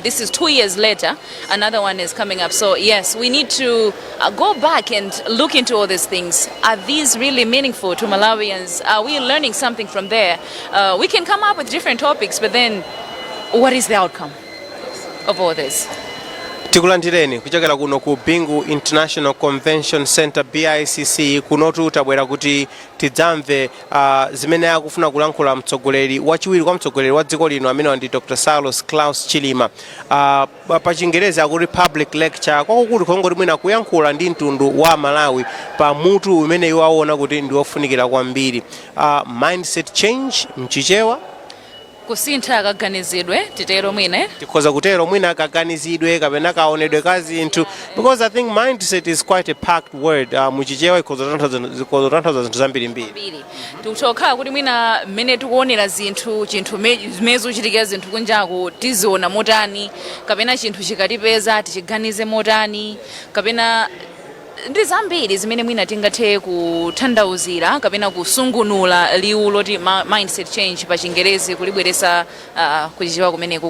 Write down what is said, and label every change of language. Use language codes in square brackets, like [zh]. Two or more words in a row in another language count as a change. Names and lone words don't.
[en] This is 2 years later. Another one is coming up. So yes, we need to go back and look into all these things. Are these really meaningful to Malawians? Are we learning something from there? We can come up with different topics, but then what is the outcome of all this? [ny] Tikulandireni kuchokera kuno ku Bingu International Convention Center BICC kunotu tabwera kuti tidzamve zimene akufuna kulankhula mtsogoleri wachiwiri kwa mtsogoleri wa dziko lino amene ndi Dr. Saulos Klaus Chilima. Pa Chingerezi akuti [en] public lecture [ny] kwakukulu khongoti mwina kuyankhula ndi mtundu wa Malawi pa mutu umene iwo aona kuti ndi ofunikira kwambiri. [en] Mindset change mchichewa [ny] kusintha kaganizidwe titero mwine tikhoza kutero mwina kaganizidwe kapena kaonedwe ka zinthu, [en] because I think mindset is quite a packed word. [ny] Muchichewa ikhoza tanthauza zinthu zambirimbiri. Tikutokhala kuti mwina mmene tikuonera zinthu chinthu zimene zochitika zinthu kunjaku tiziona motani, kapena chinthu chikatipeza tichiganize motani, kapena ndi zambiri zimene mwina tingathe kuthandauzira kapena kusungunula liwu loti [en] mindset change [ny] pa Chingerezi kulibweresa kuchichewa kumeneku.